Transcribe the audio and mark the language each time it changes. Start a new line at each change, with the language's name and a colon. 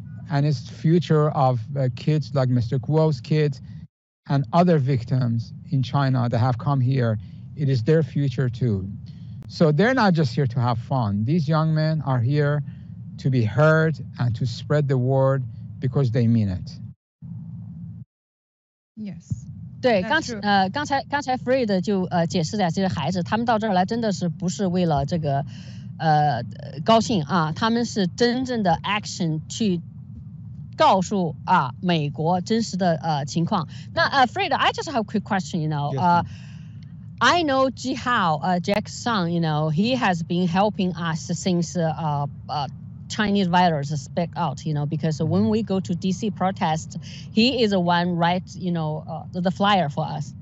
English: And it's the future of kids like Mr. Guo's kids and other victims in China that have come here. It is their future too. So they're not just here to have fun. These young men are here to be heard and to spread the word because they mean it. Yes.
Chinese: 对，刚才 Fred 就解释了这些孩子，他们到这儿来真的是不是为了这个高兴他们是真正的 action 去告诉美国真实的情况。
English: 那Fred, I just have a quick question, you know. Yes, I know Ji Hao, Jack's son, you know, he has been helping us since Chinese virus speak out, you know, because when we go to DC protest, he is the one writes, you know, the flyer for us.